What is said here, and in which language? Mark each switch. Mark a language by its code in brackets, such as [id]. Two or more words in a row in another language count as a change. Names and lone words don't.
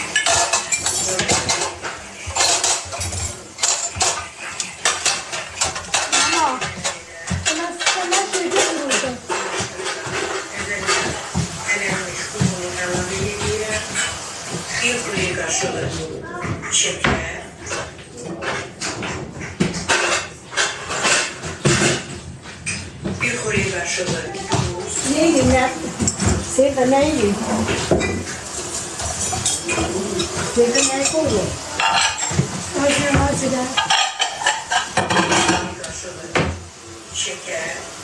[az] Ələnmiş ununu əlavə edirəm. Bir xörək qaşığı şəkər. Bir xörək qaşığı tuz. [tr] Ne yiyeyim ya? Sevda ne yiyeyim? Sevda ne koyuyor? Hadi hadi de. [az] Bir xörək qaşığı şəkər.